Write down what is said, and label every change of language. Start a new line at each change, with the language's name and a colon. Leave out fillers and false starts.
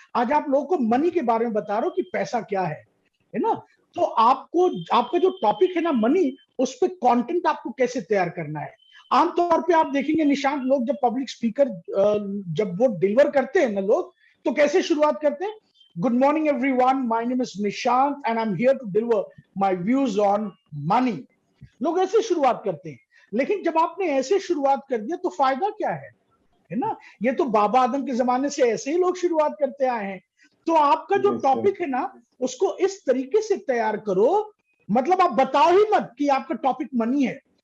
Hindi: आज आप लोगों को मनी के बारे में बता रहा हूं कि पैसा क्या है ना। तो आपको आपका जो टॉपिक है ना मनी, उस पर कंटेंट आपको कैसे तैयार करना है। आमतौर पे आप देखेंगे निशांत, लोग जब पब्लिक स्पीकर जब वो डिलीवर करते हैं ना लोग, तो कैसे शुरुआत करते हैं,
English: Good morning, everyone. My name is Nishant, and I'm here to deliver my views on money.
Hindi: लोग ऐसे शुरुआत करते हैं, लेकिन जब आपने ऐसे शुरुआत कर दिया तो फायदा क्या है ना। ये तो बाबा आदम के जमाने से ऐसे ही लोग शुरुआत करते आए हैं। तो आपका जो टॉपिक है ना, उसको इस तरीके से तैयार करो, मतलब आप बताओ ही मत कि आपका टॉपिक मनी है।